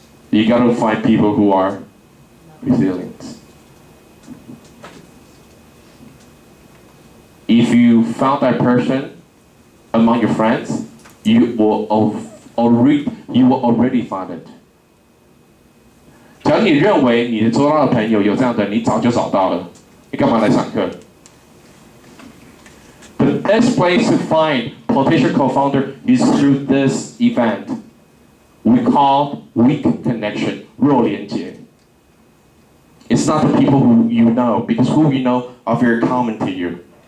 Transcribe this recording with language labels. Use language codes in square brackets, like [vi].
[en] You gotta find people who are resilient. If you found that person among your friends, you will already find it. [zh] 只要你认为你的周遭的朋友有这样的，你早就找到了，你干嘛来上课？ [en] The best place to find potential co-founder is through this event. We call weak connection, 弱连结. It's not the people who you know, because who you know are very common to you.